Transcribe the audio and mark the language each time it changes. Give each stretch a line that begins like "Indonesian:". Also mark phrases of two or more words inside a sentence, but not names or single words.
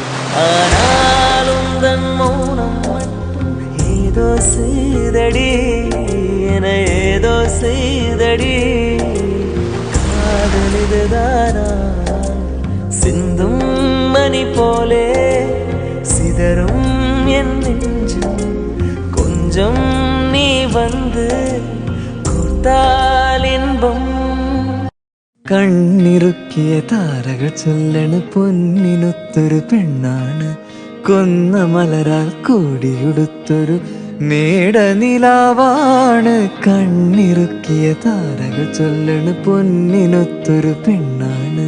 Tamil: ஆனாலும் தன் மௌனம் மட்டும் ஏதோ செய்தடி, என ஏதோ செய்தடி. காதல் இதுதானா? சிந்தும் மணி போலே சிதறும் என் நெஞ்சம். கொஞ்சம் நீ வந்து கொடுத்தால் ഇன்பം.
Malayalam: കണ്ണിറുക്കിയ താരകൾ ചൊല്ലണ് പൊന്നിനൊത്തൊരു പെണ്ണാണ്. കൊന്ന മലരാൽ കോടിയുടുത്തൊരു മേടനിലാവാണ്. കണ്ണിറുക്കിയ താരകൾ ചൊല്ലണ് പൊന്നിനൊത്തൊരു പെണ്ണാണ്.